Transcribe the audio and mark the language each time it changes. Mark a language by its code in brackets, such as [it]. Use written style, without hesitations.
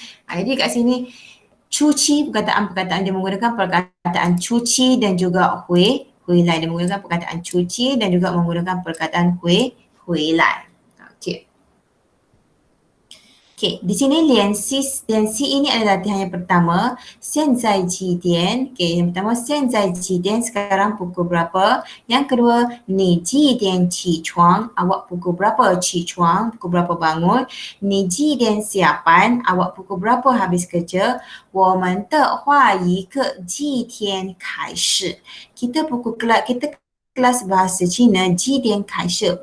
[ms] Jadi kat sini cuci perkataan dia menggunakan perkataan cuci dan juga hui lai. Dia menggunakan perkataan cuci dan juga menggunakan perkataan hui lai. Okey. Okey, di sini lian si ini adalah latihan yang pertama. [zh] 现在几点? Okey, [ms] yang pertama [zh] 现在几点? [ms] Sekarang pukul berapa? Yang kedua, [zh] 你几点起床? [ms] Awak pukul berapa 起床? Pukul berapa bangun? [zh] 你几点下班? [ms] Awak pukul berapa habis kerja? [zh] 我们的华语课几点开始? [ms] Kita kelas bahasa Cina [zh] 几点开始?